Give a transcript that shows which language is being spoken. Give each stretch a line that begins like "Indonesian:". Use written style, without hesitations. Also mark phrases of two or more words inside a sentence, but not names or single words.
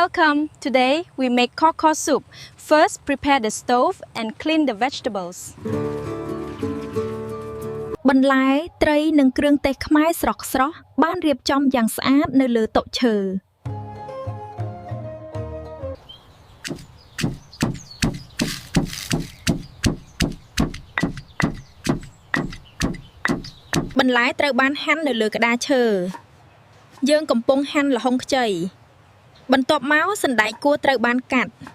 English: Welcome. Today we make cockle soup. First, prepare the stove and clean the vegetables.
Khmer: បន្លែត្រីនិងគ្រឿងទេសខ្មែរស្រស់ៗបានរៀបចំយ៉ាងស្អាតនៅលើតុឈើបន្លែត្រូវបានហាន់នៅលើក្តារឈើយើងកំពុងហាន់ល្ហុងខ្ចីបន្ទាប់មកសណ្តែកគួរត្រូវបានកាត់